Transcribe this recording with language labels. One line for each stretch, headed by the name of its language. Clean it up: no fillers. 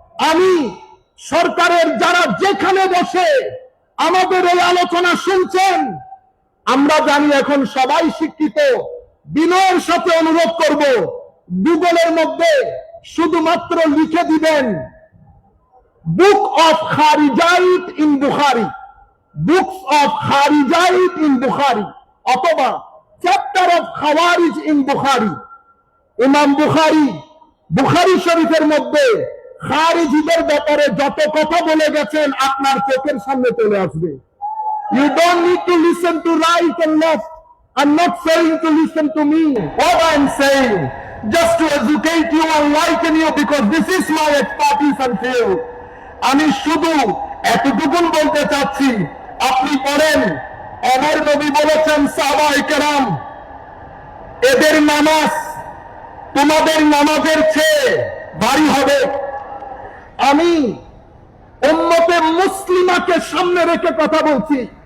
Bangla: আমি সরকারের যারা যেখানে বসে আমাদের এই আলোচনা শুনছেন, আমরা জানি এখন সবাই শিক্ষিত, বিনয়ের সাথে অনুরোধ করব, গুগলের মধ্যে শুধুমাত্র লিখে দিবেন
English: book of খারিজাইত in Bukhari,
Bangla: books of খারিজাইত in বুখারি, অথবা
English: Chapter of Khawarij in Bukhari.
Bangla: ইমাম বুখারি বুখারি শরীফের মধ্যে খারিজিদের ব্যাপারে যত কথা বলে গেছেন আপনার চোখের সামনে চলে আসবে।
English: You don't need to listen to right and left. I'm not saying to listen to me. What I'm saying, just to educate you and enlighten you, because this is my expertise and field.
Bangla: আমি শুধু এতটুকুন বলতে চাচ্ছি, আপনি পড়েন, আমার নবী বলেছেন সাহাবায়ে কেরাম, এদের নামাজ তোমাদের নামাজের চেয়ে ভারী হবে। আমি উম্মতে মুসলিমাকে সামনে রেখে কথা বলছি।